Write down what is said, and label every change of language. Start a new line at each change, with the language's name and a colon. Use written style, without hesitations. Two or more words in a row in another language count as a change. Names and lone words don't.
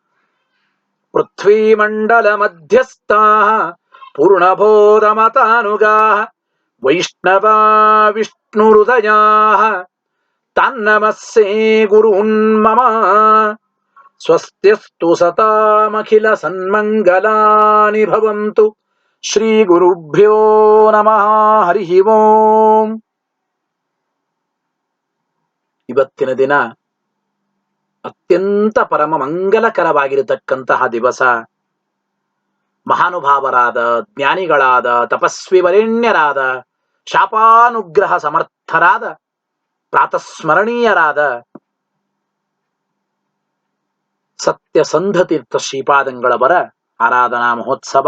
Sanskrit: पृथ्वीमण्डलमध्यस्थाः पूर्णबोधमतानुगाः वैष्णवा विष्णुहृदयाः तान्नमस्ये गुरून् मम। स्वस्त्यस्तु सतामखिलसन्मङ्गलानि भवन्तु। श्रीगुरुभ्यो नमः। हरिः ओम्।
Kannada: ಇವತ್ತಿನ ದಿನ ಅತ್ಯಂತ ಪರಮ ಮಂಗಲಕರವಾಗಿರತಕ್ಕಂತಹ ದಿವಸ. ಮಹಾನುಭಾವರಾದ ಜ್ಞಾನಿಗಳಾದ ತಪಸ್ವಿ ವರೇಣ್ಯರಾದ ಶಾಪಾನುಗ್ರಹ ಸಮರ್ಥರಾದ ಪ್ರಾತಸ್ಮರಣೀಯರಾದ ಸತ್ಯಸಂಧತೀರ್ಥ ಶ್ರೀಪಾದಂಗಳವರ ಆರಾಧನಾ ಮಹೋತ್ಸವ.